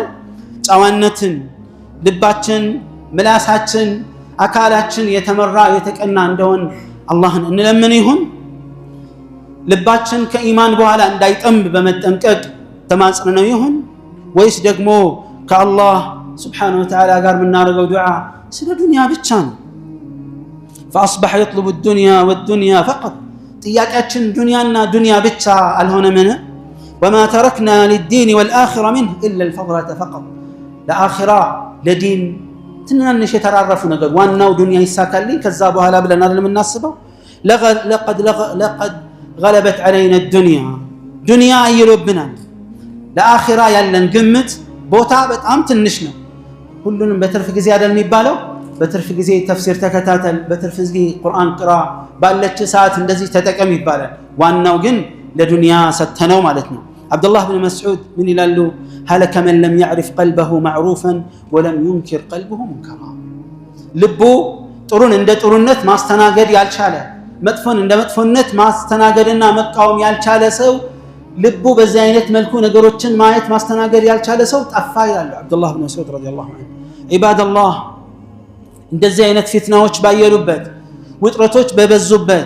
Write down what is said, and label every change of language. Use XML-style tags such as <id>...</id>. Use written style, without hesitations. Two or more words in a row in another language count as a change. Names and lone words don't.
<am>ጨዋነትን ልባችን ምላሳችን አካላችን የተመራ የተቀና እንደሆን አላህን እንለምን ይሁን? ልባችን ከኢማን በኋላ እንዳይጠምብ በመጠንቀቅ ተማጽነው ይሁን? ወይስ ደግሞ ከአላህ</am> <ar>سبحانه وتعالى</ar> <am>ጋር የምናደርገው ዱዓ ስለ ዱንያ ብቻ ነው?</am> <ar>فأصبح يطلب الدنيا والدنيا فقط</ar> <am>ጥያቄያችን ዱንያና ዱንያ ብቻ አልሆነምን?</am> <ar>وما تركنا للدين والآخرة منه إلا الفضلة فقط</ar> <am>ለአኺራ ለዲን ትናንሽ የተራረፉ ነገር ዋናው ዱንያ ይሳካልኝ ከዛ በኋላ ብለን አይደል የምናስበው?</am> <ar>لقد غلبت علينا الدنيا</ar> <am>ዱንያ አይሎብናል። ለአኺራ ያለን ግምት ቦታ በጣም ትንሽ ነው። ሁሉንም በትርፍ ጊዜ አይደል የሚባለው? በትርፍ ጊዜ ተፍሲር ተከታተል፣ በትርፍ ጊዜ ቁርአን ቅራ፣ ባለች ሰዓት እንደዚህ ተጠቀም ይባላል። ዋናው ግን ለዱንያ ሰተነው ማለት ነው። አብዱላህ ብን መስዑድ ምን ይላሉ?</am> <ar>هلك من لم يعرف قلبه معروفا ولم ينكر قلبه منكرا</ar> <am>ልቡ ጥሩን እንደ ጥሩነት ማስተናገድ ያልቻለ መጥፎን እንደ መጥፎነት ማስተናገድና መቃወም ያልቻለ ሰው ልቡ በዚህ አይነት መልኩ ነገሮችን ማየት ማስተናገድ ያልቻለ ሰው ጠፋ ይላሉ አብዱላህ ብን መስዑድ</am> <ar>رضي الله عنه።</ar> <am>ዒባደላህ እንደዚህ አይነት ፊትናዎች ባየሉበት ውጥረቶች በበዙበት</am>